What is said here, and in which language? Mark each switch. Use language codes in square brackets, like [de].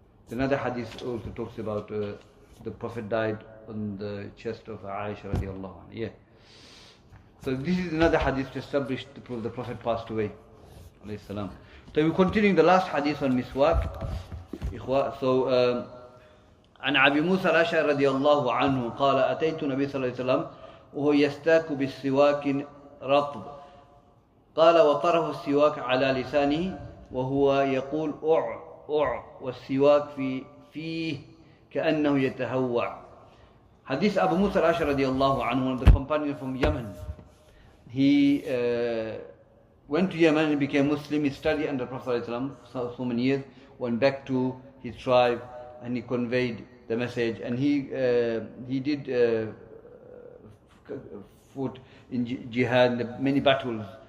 [en] Another hadith also talks about the Prophet died on the chest of Aisha radiallahu anha. Yeah. So this is another hadith to establish to prove the Prophet passed away. Alayhi salam. So we're continuing the last hadith on miswak. [ar] So عن أبي موسى الأشعري رضي الله عنه قال أتيت النبي صلى الله عليه وسلم وهو يستاك بالسواك رطب قال وطرف السواك على لسانه وهو يقول أع والسواك في فيه كأنه يتهوع. [en] Hadith Abu Musa al-Ash'ari radiallahu anhu, one of the companions from Yemen. He went to Yemen and became Muslim. He studied under Prophet so many years, went back to his tribe and he conveyed the message, and he did fought in jihad, many battles.